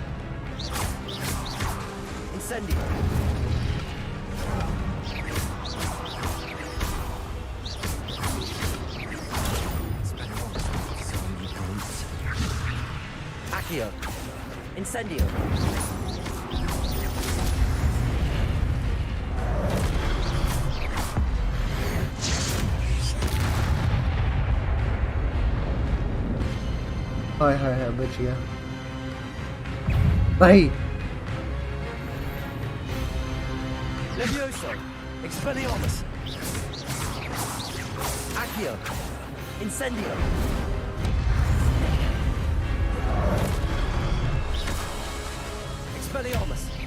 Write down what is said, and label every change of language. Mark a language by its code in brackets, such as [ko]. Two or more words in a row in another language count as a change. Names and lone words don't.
[la] Incendio. Accio. Incendio. [hi] हाय हाय हाय बच गया भाई। [la] Levioso. Expelliarmus. Accio. Incendio. Expelliarmus.